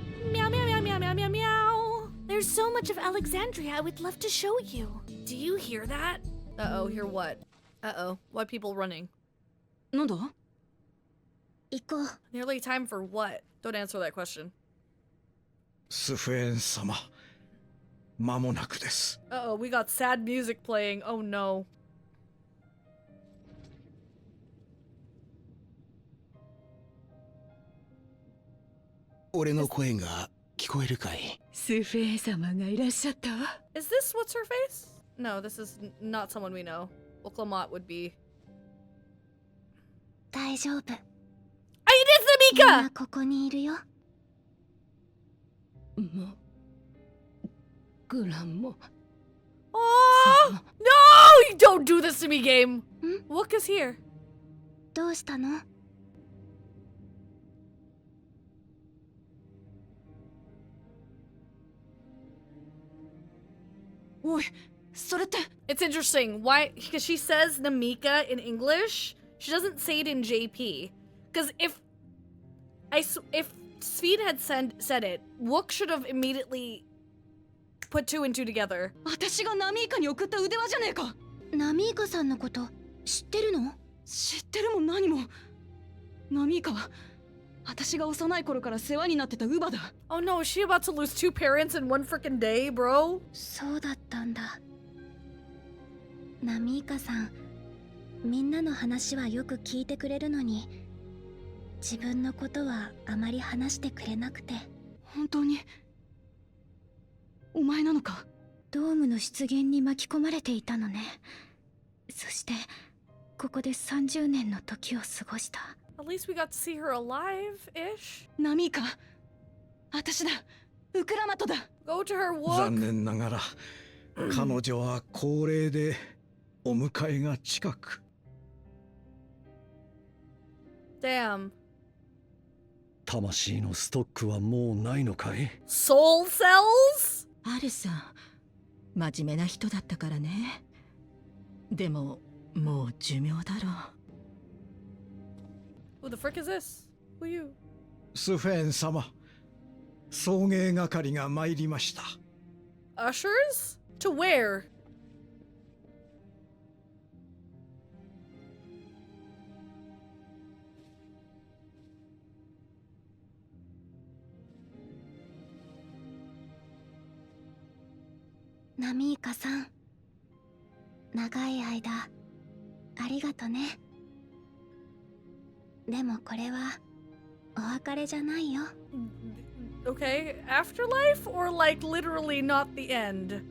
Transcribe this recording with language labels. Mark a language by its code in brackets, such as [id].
[en] Meow, meow, meow, meow, meow, meow, meow. There's so much of Alexandria I would love to show you. Do you hear that? Uh-oh, hear what? Uh-oh, why people running? [ja] なんだ行こう。 [en] Nearly time for what? Don't answer that question. [ja] スフェーン様、間もなくです。 [en] Uh-oh, we got sad music playing. Oh no. [ja] 俺の声が聞こえるかい？スフェー様がいらっしゃったわ。 [en] Is this what's her face? No, this is not someone we know. Oklamat would be. [ja] 大丈夫。 [en] It is [ja] みん [en] Namika! [ja] なここにいるよ。もうグランも [en] Oh no! You don't do this to me, game. Wook is here. [ja] どうしたの？おいそれって [en] It's interesting. Why? Because she says Namika in English. She doesn't say it in JP. Because if Sphene had said it, Wook should have immediately put two and two together. [ja] 私がナミーカに送った腕輪じゃねえか。ナミーカさんのこと知ってるの？知ってるも何も。ナミーカは私が幼い頃から世話になってた乳母だ。 [en] Oh no, is she about to lose two parents in one freaking day, bro? [ja] そうだったんだ。ナミーカさん、みんなの話はよく聞いてくれるのに、自分のことはあまり話してくれなくて。本当にお前なのか？ドームの出現に巻き込まれていたのね。そしてここで30年の時を過ごした。 [en] At least we got to see her alive-ish. [ja] ナミーカ、私だ。ウクラマトだ。 [en] Go to her, [ja] 残 [en] Wook. [ja] 念ながら彼女は高齢でお迎えが近く。 [en] Damn. [ja] 魂のストックはもうないのかい？ [en] Soul cells? [ja] アルさん、真面目な人だったからね。でも、もう寿命だろう。 [en] Who the frick is this? Who you? [ja] スフェーン様、送迎係が参りました。 [en] Ushers? To where? [ja] ナミーカさん、長い間ありがとね。でもこれはお別れじゃないよ。 [en] Okay, afterlife or like literally not the end?